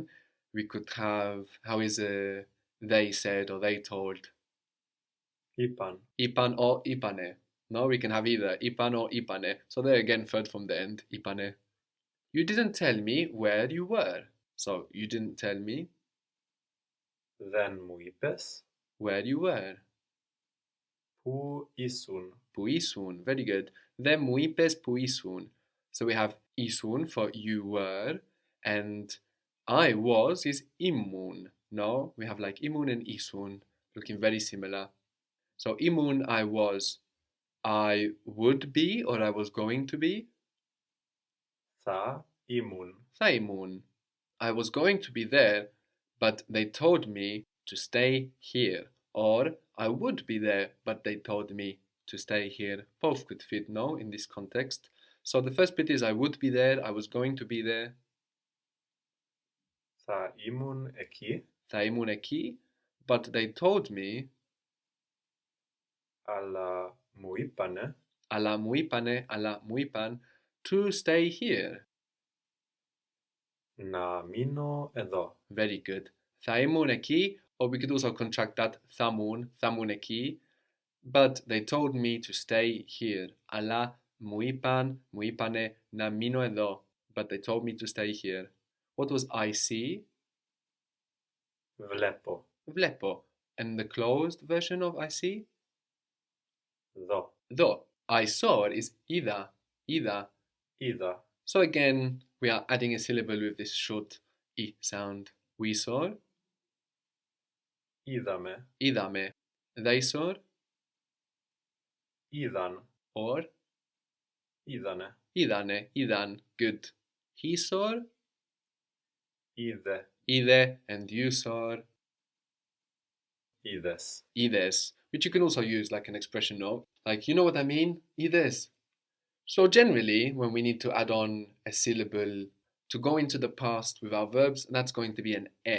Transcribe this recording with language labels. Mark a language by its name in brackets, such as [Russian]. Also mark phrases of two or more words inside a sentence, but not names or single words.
[English] We could have, how is they said or they told? [Greek] Ipan. Ipan or ipane. [English] No, we can have either ipan or ipane. So there again, third from the end, ipane. You didn't tell me where you were. So you didn't tell me [Greek] Δεν μου είπες [English] where you were. [Greek] που ήσουν. Που ήσουν. [English] Very good. [Greek] Δεν μου είπες που ήσουν. [English] So we have ήσουν for you were, and I was is ήμουν. No, we have like ήμουν and ήσουν, looking very similar. So ήμουν, I was. I would be or I was going to be. [Greek] Θα ήμουν. Θα ήμουν. [English] I was going to be there, but they told me to stay here. Or I would be there, but they told me to stay here. Both could fit, no, in this context. So the first bit is I would be there, I was going to be there. [Greek] Θα ήμουν εκεί, Θα ήμουν εκεί, [English] but they told me, [Greek] αλλά μου είπανε αλλά μου είπαν, [English] to stay here. [Greek] να μείνω εδώ. [English] Very good. [Greek] Θα ήμουν εκεί, [English] or we could also contract that [Greek] θα ήμουν εκεί, [English] but they told me to stay here. [Greek] Αλλά μου είπανε να μείνω εδώ, [English] but they told me to stay here. What was I see? [Greek] Βλέπω. Βλέπω. [English] And the closed version of I see? [Greek] Δω. Δω. [English] I saw is [Greek] είδα. Είδα. Είδα. [English] So again, we are adding a syllable with this short I sound. We saw. [Greek] Είδαμε. Είδαμε. [English] They saw. [Greek] Είδαν. [English] Or [Greek] Είδανε. είδανε. Είδαν. [English] Good. He saw. [Greek] Είδε. Είδε. [English] And you saw. [Greek] Είδες. Είδες. [English] Which you can also use like an expression, no? Like, you know what I mean? [Greek] Είδες. [English] So generally, when we need to add on a syllable to go into the past with our verbs, that's going to be an e.